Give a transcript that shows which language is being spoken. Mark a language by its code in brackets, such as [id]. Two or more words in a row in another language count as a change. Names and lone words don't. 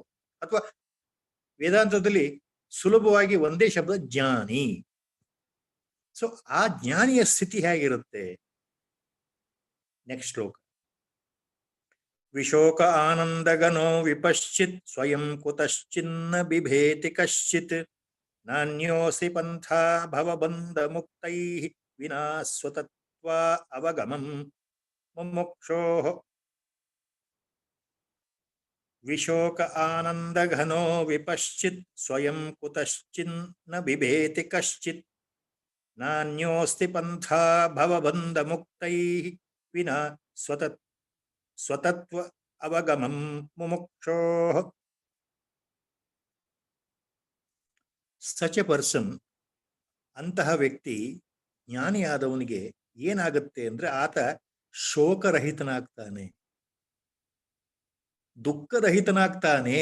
[kn] ಅಥವಾ ವೇದಾಂತದಲ್ಲಿ ಸುಲಭವಾಗಿ ಒಂದೇ ಶಬ್ದ ಜ್ಞಾನಿ. ಸೊ ಆ ಜ್ಞಾನಿಯ ಸ್ಥಿತಿ ಹೇಗಿರುತ್ತೆ? [sa] ನೆಕ್ಸ್ಟ್ ಶ್ಲೋಕ. ವಿಶೋಕ ಆನಂದಗನೋ ವಿಪಶ್ಚಿತ್ ಸ್ವಯಂ ಕುತಶ್ಚಿನ್ನ ಬಿಭೇತಿ ಕಶ್ಚಿತ್ ನಾನ್ಯೋಸಿ ಪಂಥಾ ಭವಬಂಧ ಮುಕ್ತೈ ವಿನಾ ಸ್ವತತ್ವ ಅವಗಮಂ ಮುಮುಕ್ಷೋ. ವಿಶೋಕ ಆನಂದಘನೋ ವಿಪಶ್ಚಿತ್ ಸ್ವಯಂ ಕುತಶ್ಚಿನ್ನ ಬಿಭೇತಿ ಕಶ್ಚಿತ್ ನಾನ್ಯೋಸ್ತಿ ಪಂಥಾ ಭವಬಂಧ ಮುಕ್ತೈ ವಿನಾ ಸ್ವತತ್ವ ಅವಗಮಂ ಮುಮುಕ್ಷೋ. [en] such a person, [kn] ಅಂತಹ ವ್ಯಕ್ತಿ, ಜ್ಞಾನಿಯಾದವನಿಗೆ ಏನಾಗುತ್ತೆ ಅಂದ್ರೆ ಆತ ಶೋಕರಹಿತನಾಗ್ತಾನೆ, ದುಃಖರಹಿತನಾಗ್ತಾನೆ.